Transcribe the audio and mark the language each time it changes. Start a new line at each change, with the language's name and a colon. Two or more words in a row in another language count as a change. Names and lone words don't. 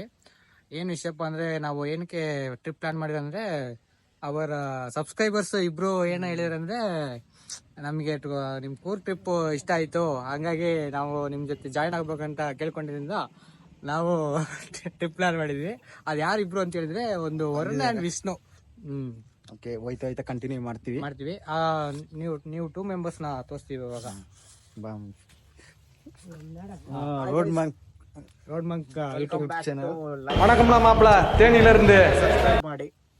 Kannada: ಏನು ವಿಷಯಪ್ಪ ಅಂದ್ರೆ ನಾವು ಏನಕ್ಕೆ
English: trip plan
Kannada: ಮಾಡಿದ್ರೆ ಅಂದ್ರೆ ಅವರ ಸಬ್ಸ್ಕ್ರೈಬರ್ಸ್ ಇಬ್ರು ಏನ ಹೇಳಿದ್ರಂದ್ರೆ ನಮಗೆ ನಿಮ್ ಕೂರ್ ಟ್ರಿಪ್ ಇಷ್ಟ ಆಯ್ತು, ಹಂಗಾಗಿ ನಾವು ನಿಮ್ ಜೊತೆ ಜಾಯ್ನ್ ಆಗ್ಬೇಕಂತ ಕೇಳ್ಕೊಂಡಿದ್ರಿಂದ ನಾವು
English: trip plan
Kannada: ಮಾಡಿದ್ವಿ. ಅದ್ ಯಾರಿಬ್ರು ಅಂತ ಹೇಳಿದ್ರೆ ಒಂದು ವರುಣ್ ಅಂಡ್ ವಿಷ್ಣು. ಓಕೆ, ಹೋಯ್ತಾ ಕಂಟಿನ್ಯೂ ಮಾಡ್ತೀವಿ. ನೀವು 2 members ನ ತೋರಿಸ್ತೀವಿ ಇವಾಗ.
Tamil: ரோட் மங்க் யூடியூப் சேனல். வணக்கம்னா மாப்பிள, தேனியில இருந்து
Kannada: ಮಾಡಿ